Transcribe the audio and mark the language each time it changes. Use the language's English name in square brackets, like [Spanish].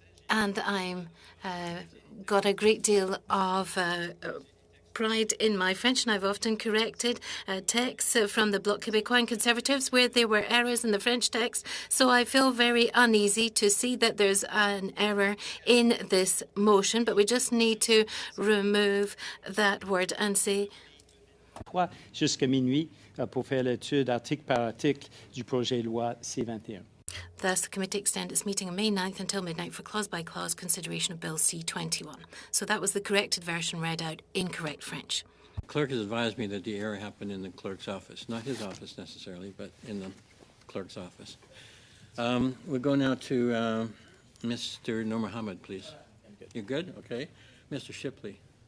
[English] And I'm got a great deal of pride in my French, and I've often corrected texts from the Bloc Québécois and Conservatives where there were errors in the French text. So I feel very uneasy to see that there's an error in this motion, but we just need to remove that word and say [French] Jusqu'à minuit pour faire l'étude article par article du projet de loi C-21. [English] thus the committee extend its meeting on May 9th until midnight for clause-by-clause consideration of Bill C-21. So that was the corrected version read out in correct French. The clerk has advised me that the error happened in the clerk's office, not his office necessarily, but in the clerk's office. We'll go now to Mr. Nur Mohammed, please. You're good? Okay. Mr. Shipley.